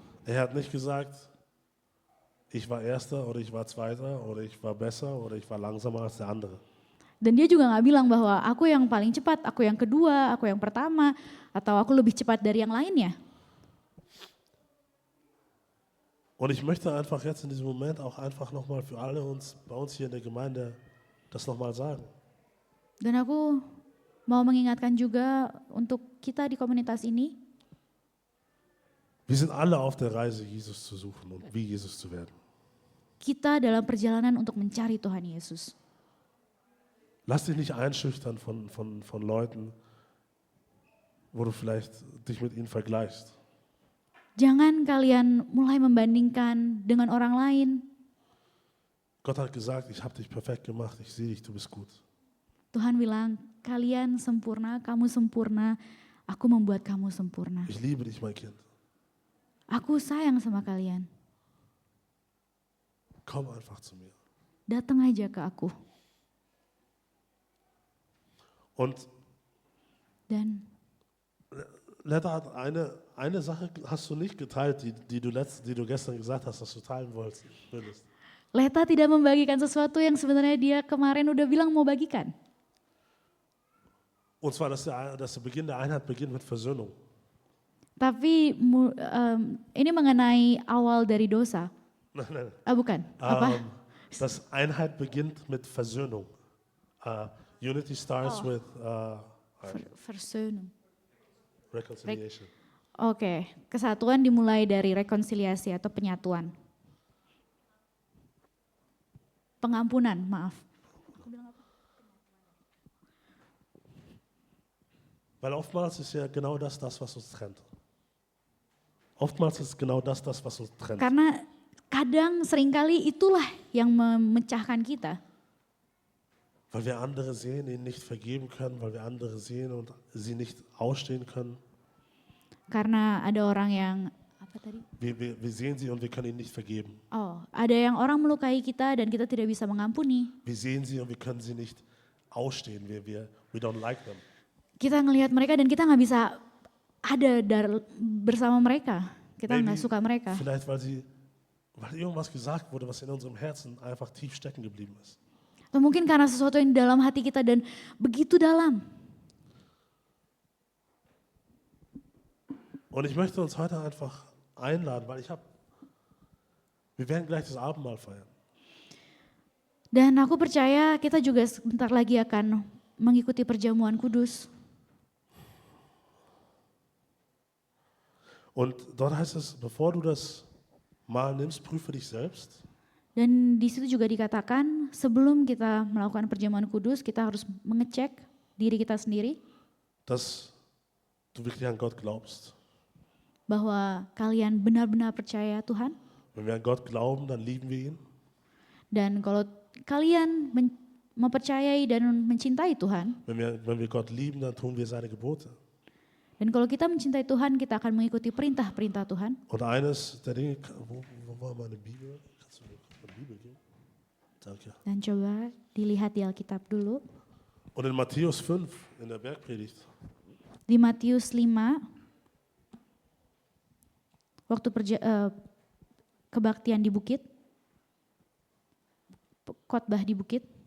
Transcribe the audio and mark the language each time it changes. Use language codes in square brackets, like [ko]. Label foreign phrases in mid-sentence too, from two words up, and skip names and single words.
[de] Er hat nicht gesagt, ich war Erster oder ich war Zweiter oder ich war besser oder ich war langsamer als der andere. [id] Dan dia juga gak bilang bahwa aku yang paling cepat, aku yang kedua, aku yang pertama, atau aku lebih cepat dari yang lainnya. [de] Und ich möchte einfach jetzt in diesem Moment auch einfach nochmal für alle bei uns hier in der Gemeinde das nochmal sagen. [id] Dan aku mau mengingatkan juga untuk kita di komunitas ini, [de] Wir sind alle auf der Reise, Jesus zu suchen und wie Jesus zu werden. [id] kita dalam perjalanan untuk mencari Tuhan Yesus. [de] Lass dich nicht einschüchtern von Leuten, wo du vielleicht dich mit ihnen vergleichst. [id] Jangan kalian mulai membandingkan dengan orang lain. [de] Gott hat gesagt, ich habe dich perfekt gemacht, ich sehe dich, du bist gut. [id] Tuhan bilang, kalian sempurna, kamu sempurna, Aku membuat kamu sempurna. [de] Ich liebe dich, mein Kind. [id] Aku sayang sama kalian. [de] Komm einfach zu mir. [id] Datang aja ke aku. [de] Und [id] Dan [de] Letta hat eine Sache hast du nicht geteilt, die du gestern gesagt hast, dass du teilen würdest. [id] Leta tidak membagikan sesuatu yang sebenarnya dia kemarin udah bilang mau bagikan. [de] Und zwar, dass der Beginn der Einheit beginnt mit Versöhnung. [id] Tapi ini mengenai awal dari dosa. [de] Nein. [id] Bukan. Apa? [de] Dass Einheit beginnt mit Versöhnung. [en] Unity starts with [de] Versöhnung. [en] reconciliation. [id] Oke, kesatuan dimulai dari rekonsiliasi atau penyatuan. Pengampunan, maaf. [de] Weil oftmals ist ja genau das, was uns trennt. Oftmals ist genau das, was uns trennt. [id] Karena kadang seringkali itulah yang memecahkan kita. [de] Weil wir andere sehen, ihnen nicht vergeben können, weil wir andere sehen und sie nicht ausstehen können. [id] Karena ada orang yang, apa tadi? [de] Wir sehen sie und wir können ihnen nicht vergeben. [id] Ada yang orang melukai kita dan kita tidak bisa mengampuni. [de] Wir sehen sie und wir können sie nicht ausstehen. [en] We don't like them. [id] Kita ngelihat mereka dan kita nggak bisa ada bersama mereka. Kita nggak suka mereka. [de] Vielleicht weil irgendwas gesagt wurde, was in unserem Herzen einfach tief stecken geblieben ist. [id] Atau mungkin karena sesuatu yang di dalam hati kita dan begitu dalam. [de] Und ich möchte uns heute einfach einladen, weil wir werden gleich das Abendmahl feiern. [id] Dan aku percaya kita juga sebentar lagi akan mengikuti perjamuan kudus. [de] Und dort heißt es, bevor du das Mahl nimmst, prüfe dich selbst. [id] Dan di situ juga dikatakan sebelum kita melakukan perjamuan kudus kita harus mengecek diri kita sendiri. [de] Dass du wirklich an Gott glaubst. [id] Bahwa kalian benar-benar percaya Tuhan. [de] Wenn wir an Gott glauben, dann lieben wir ihn. [id] Dan kalau kalian mempercayai dan mencintai Tuhan. [de] Wenn wir Gott lieben, dann tun wir seine Gebote. [id] Dan kalau kita mencintai Tuhan, kita akan mengikuti perintah-perintah Tuhan. [de] Und eines der Dinge, wo war meine Bibel? Kannst du mir eine Bibel geben? Danke. [id] Dan coba dilihat di Alkitab dulu. [de] Und in Matthäus 5, in der Bergpredigt. [id] Di Matius 5, waktu kebaktian di bukit, khotbah di bukit.